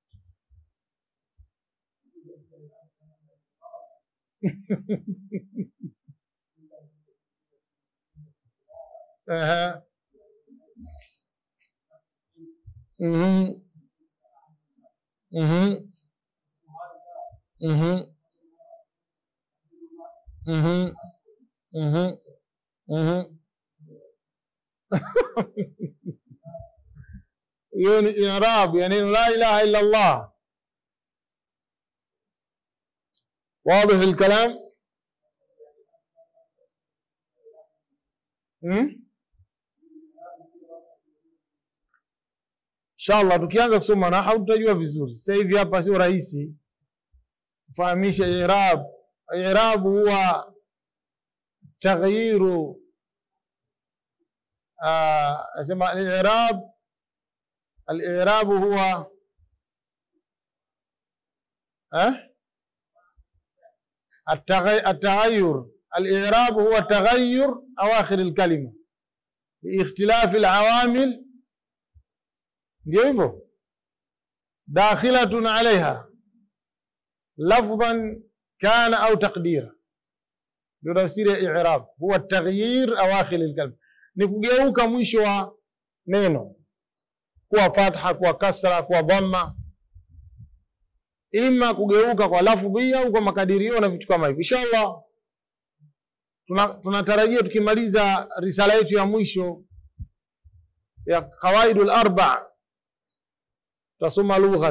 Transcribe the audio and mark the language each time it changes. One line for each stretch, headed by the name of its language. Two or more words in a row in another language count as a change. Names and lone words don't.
Swahili: hiyo ni i'rab ya neno la
Arabic: إله إلا الله. واضح الكلام؟
Swahili: Inshallah tukianza kusoma nahwu tutajua vizuri. Sasa hivi hapa sio rahisi kufahamisha i'rab.
Arabic: الإعراب هو تغيير, asema الإعراب هو التغير. الإعراب هو تغير أواخر الكلمة باختلاف العوامل ديفو داخلة عليها لفظا كان أو تقديرا. تفسير إعراب هو التغيير أواخر الكلمة،
Swahili: nikugeuka mwisho wa neno kuwa fatha, kuwa kasra, kuwa dhamma, ima kugeuka kwa lafdhi au kwa makadirio na vitu kama hivyo. Inshallah tunatarajia tukimaliza risala yetu ya mwisho ya
Arabic: القواعد الأربع'
Swahili: tutasoma lugha.